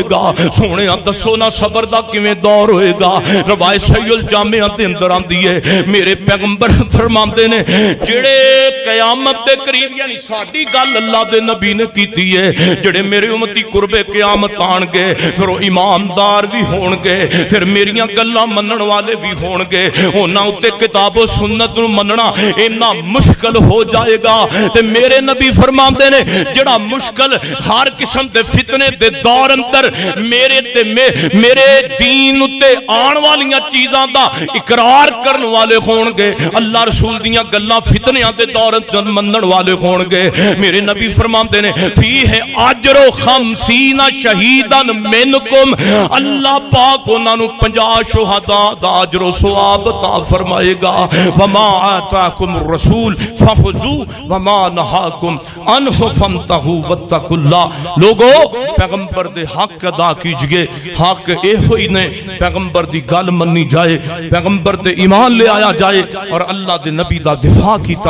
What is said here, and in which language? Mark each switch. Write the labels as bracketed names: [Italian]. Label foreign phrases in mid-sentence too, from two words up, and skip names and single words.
[Punjabi] گا سونےاں دسو نا صبر دا کیویں دور ہوئے گا روایت صحیح الجامعہ دے اندر آندی ہے میرے پیغمبر فرماندے نے جڑے قیامت دے قریب یعنی ساڈی گل اللہ دے نبی نے کیتی ہے جڑے میرے امتی قرب قیامت آن گے پھر وہ ایماندار بھی ہون گے پھر میریاں گلاں منن والے بھی ہون گے انہاں اُتے کتاب و سنت نو مننا اتنا مشکل ہو جائے گا تے میرے نبی فرماندے نے جڑا مشکل ہر قسم دے فتنے دے دور اندر میرے دین اُتے آن والیاں چیزاں دا اقرار کرن والے ہون گے اللہ رسول دیاں گلاں فتنیاں دے دور اندر منن والے ہون گے میرے نبی فرماندے نے [Arabic] فیہ اجر 50 شہیداً منکم [Punjabi] اللہ پاک انہاں نو 50 شہداء دا اجر و ثواب عطا فرمائے گا [Arabic] وما آتاکم الرسول فخذوہ وما نہاکم عنہ فانتہوا واتقوا اللہ [Punjabi] لوگو پیغمبر دے حق ادا کیجئے حق اے ہوئی نے پیغمبر دی گل منی جائے پیغمبر دے ایمان لے آیا جائے اور اللہ دے نبی دا دفاع کیتا